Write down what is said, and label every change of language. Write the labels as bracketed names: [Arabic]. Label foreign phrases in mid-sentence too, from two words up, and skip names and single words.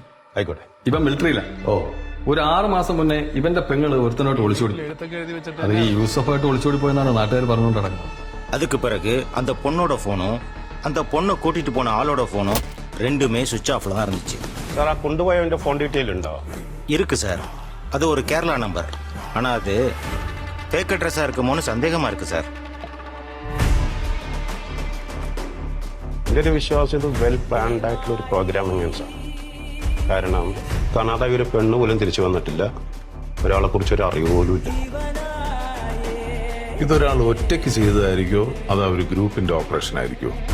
[Malayalam] ആയിക്കോട്ടെ. ഇവൻ മിലിറ്ററിയില്ല. ഒരു 6 മാസം മുന്നേ ഇവന്റെ പെങ്ങള് ഒരുത്തനോട്ട് ഒളിച്ചോടി. അത് ഈ യൂസഫായിട്ട് ഒളിച്ചോടി പോയെന്നാണ് നാട്ടുകാർ പറഞ്ഞുകൊണ്ട് നടക്കുന്നത്. [Tamil] அதுக்கு பிறகு அந்த பொண்ணோட போனும் அந்த பொண்ணை கூட்டிட்டு போன ஆளோட போனும் ரெண்டுமே [English] switch off [Tamil] தான் இருந்துச்சு. [Malayalam] സാർ, ആ കൊണ്ടുപോയവന്റെ ഫോൺ ഡീറ്റെയിൽ ഉണ്ടോ? [Tamil] இருக்கு சார். அது ஒரு கேரளா நம்பர். ஆனா அது [English] fake address [Tamil] இருக்குமோன்னு சந்தேகமா இருக்கு சார். [Malayalam] എൻ്റെ ഒരു വിശ്വാസം ഇത് [English] well planned [Malayalam] ആയിട്ടുള്ള ഒരു പ്രോഗ്രാമിംഗ് ആണ് സാർ. കാരണം കാണാതായ ഒരു പെണ്ണ് പോലും തിരിച്ചു വന്നിട്ടില്ല, ഒരാളെ കുറിച്ച് ഒരു അറിവ് പോലും ഇല്ല. ഇതൊരാൾ ഒറ്റയ്ക്ക് ചെയ്തതായിരിക്കോ അതോ ഒരു ഗ്രൂപ്പിന്റെ ഓപ്പറേഷൻ ആയിരിക്കോ?